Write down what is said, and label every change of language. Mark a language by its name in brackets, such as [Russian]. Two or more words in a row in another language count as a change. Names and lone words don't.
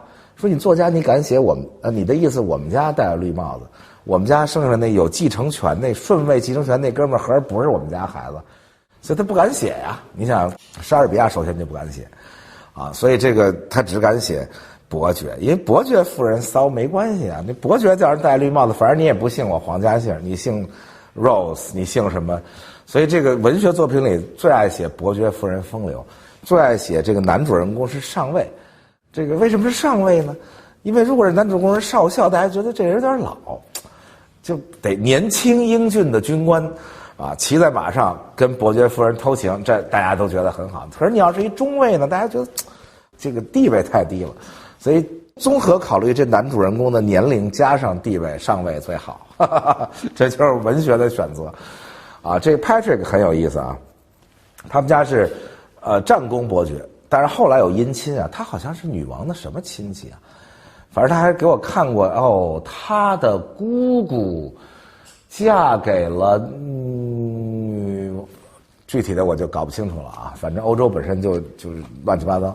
[Chinese] 说你作家你敢写我们你的意思我们家戴了绿帽子，我们家生下来那有继承权那顺位继承权那哥们儿合着不是我们家孩子，所以他不敢写呀。你想莎士比亚首先就不敢写啊，所以这个他只敢写伯爵，因为伯爵夫人骚没關係啊，那伯爵叫人戴綠帽子，反正你也不姓我皇家姓，你姓 Rose 你姓什麼，所以這個文學作品裡最愛寫伯爵夫人風流，最愛寫這個男主人公是上尉。這個為什麼是上尉呢？因為如果是男主人公是少校，大家覺得這人有點老，就得年輕英俊的軍官啊，騎在馬上跟伯爵夫人偷情，這大家都覺得很好。可是你要是一中尉呢，大家覺得這個地位太低了，所以綜合考慮這男主人公的年齡加上地位，上尉最好，這就是文學的選擇啊。這個 Patrick 很有意思啊，他們家是戰功伯爵，但是後來有姻親啊，他好像是女王的什麼親戚啊，反正他還給我看過哦，他的姑姑嫁給了具體的我就搞不清楚了啊，反正歐洲本身就是亂七八糟。